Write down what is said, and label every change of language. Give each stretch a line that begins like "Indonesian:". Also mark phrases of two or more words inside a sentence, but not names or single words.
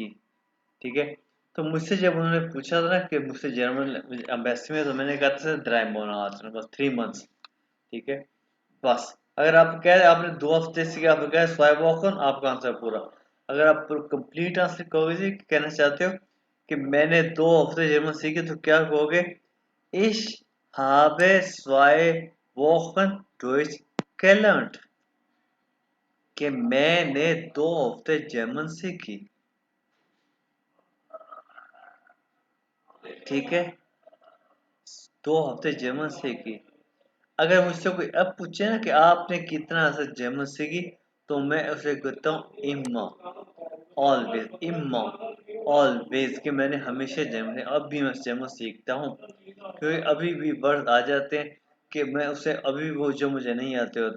Hindi: ठीक है, तो मुझसे जब उन्होंने पूछा था ना कि मुझसे जर्मन एम्बेसी में, तो मैंने कहा था 3 monate, बस 3 months। ठीक है, बस अगर आप कह रहे आपने 2 हफ्ते सीखा, आप कह रहे 2 Wochen, आपका आंसर पूरा। अगर आप
English: complete answer
Hindi: कहोगे जी, कहना चाहते हो कि मैंने 2 हफ्ते जर्मन सीखे, तो क्या कहोगे?
German: Ich habe 2 Wochen Deutsch gelernt,
Hindi: कि मैंने 2 हफ्ते जर्मन सीखी। ठीक है, 2 हफ्ते जर्मन सीखी। अगर मुझसे कोई अब पूछे ना कि आपने कितना अर्सा जर्मन सीखी, तो मैं उसे कहता हूँ इम्मा, ऑलवेज इम्मा, ऑलवेज, कि मैंने हमेशा जर्मन, अब भी मैं जर्मन सीखता हूँ, क्योंकि अभी भी वर्ड आ जाते हैं कि मैं उसे अभी वो जो मुझे नहीं आते होते।